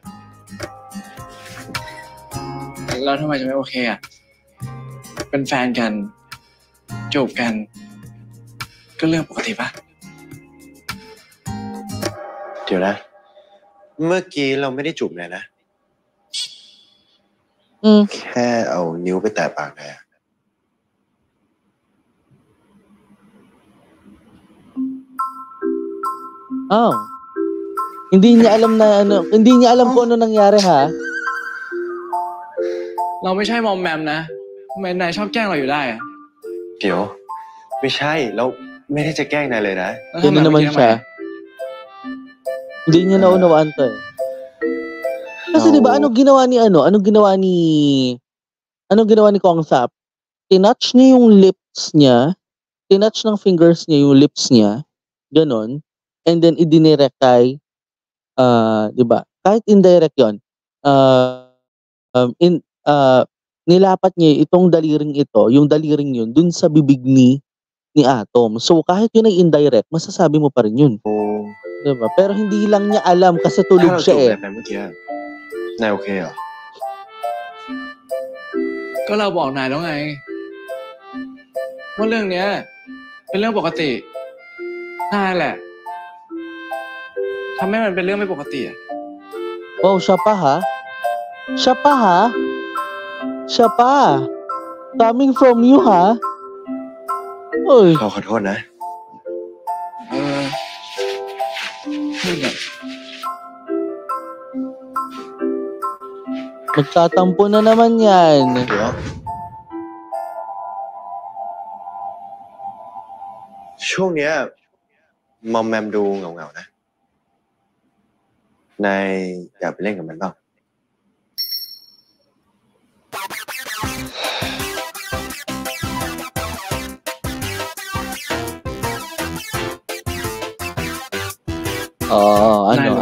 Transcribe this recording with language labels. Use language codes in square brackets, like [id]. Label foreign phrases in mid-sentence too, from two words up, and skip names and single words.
[th] แล้วทำไมจะไม่โอเคอ่ะเป็นแฟนกันจูบกันก็เรื่องปกติปะ เดี๋ยวนะเมื่อกี้เราไม่ได้จูบนายนะแค่เอานิ้วไปแตะปากนาย Oh. [tl] Hindi niya alam na ano, hindi niya alam kung ano nangyari ha. [th] เราไม่ใช่มอมแมมนะทำไมนายชอบแกล้งเราอยู่ได้อะ เดี๋ยวไม่ใช่แล้วไม่ได้จะแกล้งนายเลยนะ [tl] Yun na naman siya. Hindi niya naunawaan to eh. Kasi diba anong ginawa ni Kong Sap? Tinouch niya yung lips niya, tinouch ng fingers niya yung lips niya, ganon, [en] and then [tl] idinirect kay, diba? Kahit indirect yun, nilapat niya itong daliring ito, yung daliring yun, dun sa bibig ni Atom. So kahit yun ay indirect, masasabi mo pa rin yun. Diba? Pero hindi lang niya alam kasi tulog siya eh. [th] ถ้าเราจูบแบบนั้นเมื่อกี้นายโอเคเหรอ ก็เราบอกนายแล้วไงว่าเรื่องเนี้ยเป็นเรื่องปกตินายแหละทำให้มันเป็นเรื่องไม่ปกติอ่ะ [tl] Oh, siya pa ha? Siya pa. [en] Coming from you ha? Oy. [th] เราขอโทษนะ พูดแบบ [tl] Magtatampo na naman yan. Dio? [th] ช่วงเนี้ยมอมแมมดูเหงาๆนะนายอยากไปเล่นกับมันเปล่า นายหรือ